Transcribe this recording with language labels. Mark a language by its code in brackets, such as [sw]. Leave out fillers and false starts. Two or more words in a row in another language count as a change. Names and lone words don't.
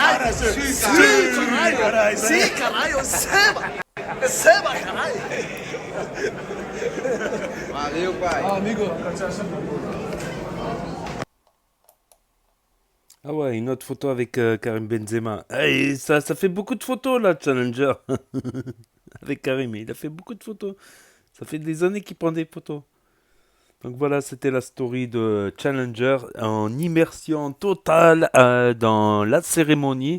[pt] Sí, caralho, Seba, caralho. Valeu, pai. Ah, amigo. [fr] Ah ouais, une autre photo avec Karim Benzema. Et ça fait beaucoup de photos là, Challenger. Avec Karim, il a fait beaucoup de photos. Ça fait des années qu'il prend des photos. Donc voilà, c'était la story de Challenger en immersion totale dans la cérémonie.